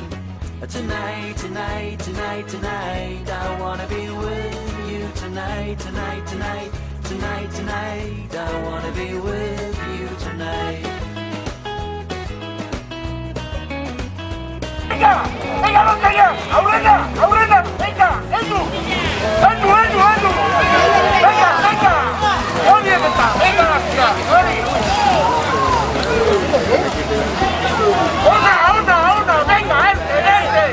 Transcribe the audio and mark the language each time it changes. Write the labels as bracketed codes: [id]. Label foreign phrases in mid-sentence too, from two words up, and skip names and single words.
[en] Tonight, tonight, tonight, tonight, I wanna be with you tonight, tonight, tonight, tonight, tonight, I wanna be with you tonight. [es] Venga, venga, venga, Aurena, Aurena, venga, Edu, Edu, Edu, Edu, venga, venga, oye, venga, Ona, venga, este.